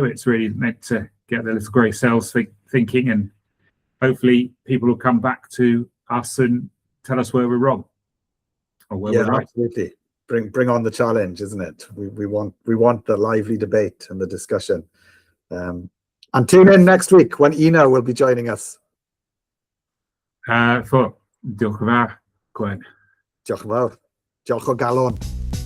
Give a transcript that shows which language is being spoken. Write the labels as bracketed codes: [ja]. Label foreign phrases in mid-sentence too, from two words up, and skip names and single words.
[en] It's really meant to get the little grey cells thinking, and hopefully people will come back to us and tell us where we're wrong or where we're right. Absolutely. Bring on the challenge, isn't it? We want the lively debate and the discussion. And tune in next week when Ina will be joining us. [cy] For diolch yn fawr, Gwen. Diolch yn fawr. Diolch o galon.